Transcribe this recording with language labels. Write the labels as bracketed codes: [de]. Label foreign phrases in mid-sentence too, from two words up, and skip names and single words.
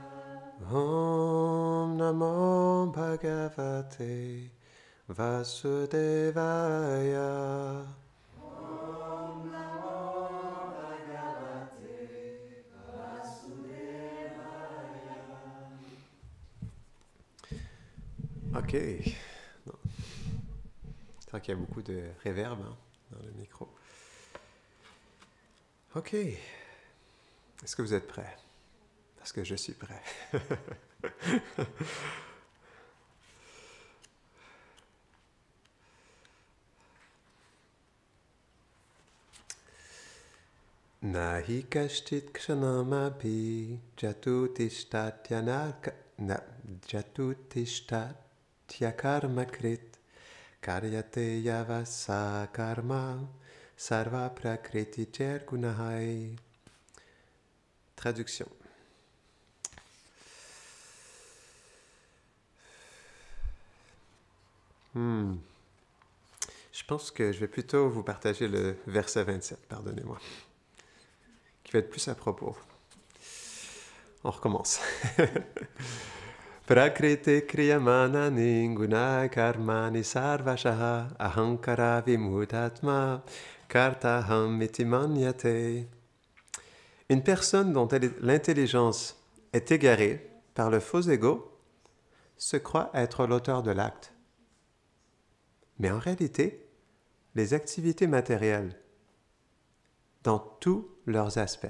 [sa] Om Namo Bhagavate Vasudevaya. Om Namo Bhagavate Vasudevaya. [fr] Ok. Non. Je crois qu'il y a beaucoup de réverb dans le micro. Ok. Est-ce que vous êtes prêts? Parce que je suis prêt. [sa] Nahi kashtit kshanamapi jatutishtatyakarmakrit karyate yavasa karma sarva prakriti gunahai. [fr] Traduction. Je pense que je vais plutôt vous partager le verset 27, pardonnez-moi, qui va être plus à propos. On recommence. [sa] Prakriti kriyamanani gunai karmani sarvashaha ahankara vimutatma kartaham iti manyate. [fr] Une personne dont l'intelligence est égarée par le faux ego se croit être l'auteur de l'acte. Mais en réalité, les activités matérielles, dans tous leurs aspects.